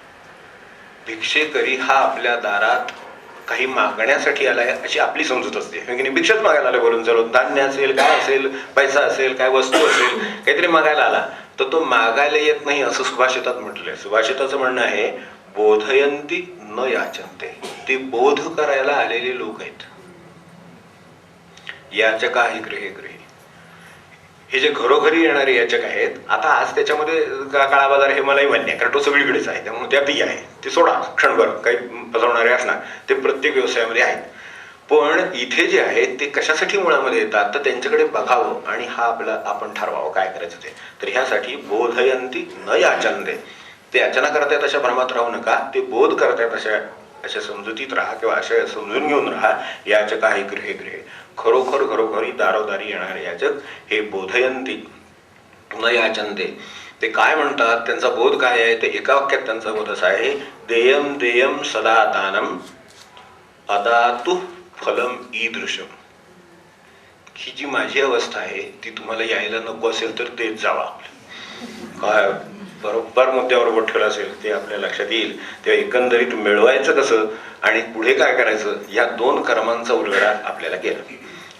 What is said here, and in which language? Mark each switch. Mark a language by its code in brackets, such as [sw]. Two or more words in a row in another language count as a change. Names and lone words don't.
[mr] भिक्षेकरी हा आपल्या दारात काही मागण्यासाठी आलाय अशी आपली समजूत असते. भिक्षाच मागायला आला, बोलून चालून धान्य असेल, काय असेल, पैसा असेल, काय वस्तू असेल, काहीतरी मागायला आला, तर तो मागायला येत नाही असं सुभाषितात म्हटलंय. सुभाषिताचं म्हणणं आहे [sa] बोधयंती न याचन्ते, [mr] ते बोध करायला आलेले लोक आहेत. [sa] याचका हि गृहे गृहे, [mr] हे जे घरोघरी येणारे याचक आहेत. आता आज त्याच्यामध्ये काळा बाजार हे मलाही मान्य आहे, कारण तो सगळीकडेच आहे, त्यामुळे त्यातही आहे. ते सोडा क्षणभर, काही फसवणारे असणार ते प्रत्येक व्यवसायामध्ये आहेत. पण इथे जे आहेत ते कशासाठी मुळामध्ये येतात, तर त्यांच्याकडे बघावं आणि हा आपला आपण ठरवावं काय करायचं ते. तर ह्यासाठी [sa] बोधयंती न याचन्ते, [mr] ते याचना करतायत अशा भ्रमात राहू नका, ते बोध करतायत अशा समजुतीत राहा किंवा अशा समजून घेऊन राहा. [sa] याचका हि गृहे गृहे, [mr] खरोखर घरोघरी दारोदारी येणारे याचक हे [sa] बोधयंती न याचन्ते. [mr] ते काय म्हणतात, त्यांचा बोध काय आहे, ते एका वाक्यात त्यांचा बोध असा आहे, [sa] देयम देयम सदा दानम अदातु फलम ईदृशम. [mr] ही जी माझी अवस्था आहे ती तुम्हाला यायला नको असेल तर देत जावा. काय बरोबर मुद्द्यावर बोट ठेवलं असेल ते आपल्या लक्षात येईल. तेव्हा एकंदरीत मिळवायचं कसं आणि पुढे काय करायचं, या दोन कर्मांचा उलगडा आपल्याला केला.